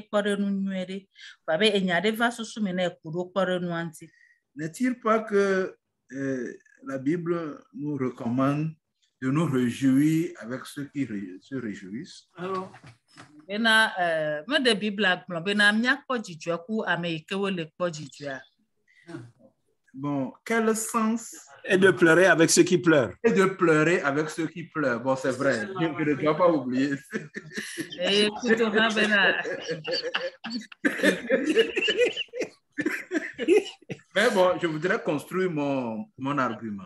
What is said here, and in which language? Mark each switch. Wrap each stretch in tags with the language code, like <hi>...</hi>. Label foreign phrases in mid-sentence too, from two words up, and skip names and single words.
<fr>N'est-il pas que la Bible nous recommande de nous réjouir avec ceux qui se réjouissent. Alors,</fr> <ee>bena me de Bible agblɔ bena miakpɔ dzidzɔ ku ame yi ke wo le kpɔ dzidzɔa.</ee> <fr>Bon, quel sens? Et de pleurer avec ceux qui pleurent. Et de pleurer avec ceux qui pleurent. Bon, c'est vrai. Je ne dois pas oublier. Mais bon, je voudrais construire mon argument.</fr>